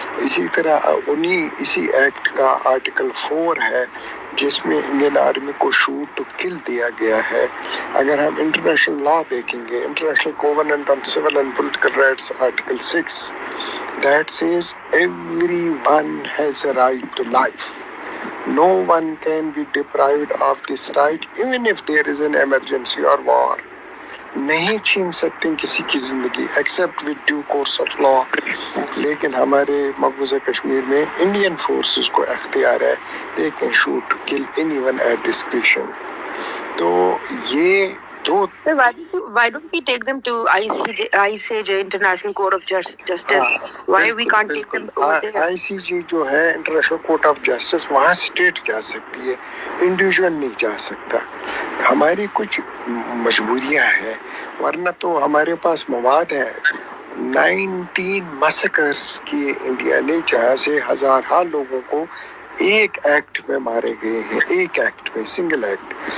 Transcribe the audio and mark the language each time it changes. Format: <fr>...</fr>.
<ur>اسی طرح اسی ایکٹ کا آرٹیکل 4 ہے جس میں انڈین آرمی کو</ur> <en>shoot to kill</en> <ur>دیا گیا ہے. اگر ہم انٹرنیشنل لا دیکھیں گے, international covenant on civil and political rights article 6,</ur> <en>that says everyone has a right to life. No one can be deprived of this right even if there is an emergency or war.</en> <ur>نہیں چھین سکتے کسی کی زندگی</ur> <en>Except with due course of law.</en> <ur>لیکن ہمارے مقبوضہ کشمیر میں انڈین فورسز کو اختیار ہے,</ur> <en>they can shoot to kill anyone at discretion.</en> <ur>تو یہ دو.</ur> <en>Sir, why don't we take them to ICJ, International Court of Justice? Why we can't take them over there?</en> <ur>ICJ جو ہے انٹرنیشنل کورٹ آف جسٹس, وہاں state جا سکتی ہے, individual نہیں جا سکتا. ہماری کچھ مجبوریاں ہیں, ورنہ تو ہمارے پاس مواد ہے. 19 مسکرز کیے انڈیا نے, جہاں سے ہزارہ لوگوں کو ایک ایکٹ میں مارے گئے ہیں, ایک ایکٹ میں, سنگل ایکٹ.</ur>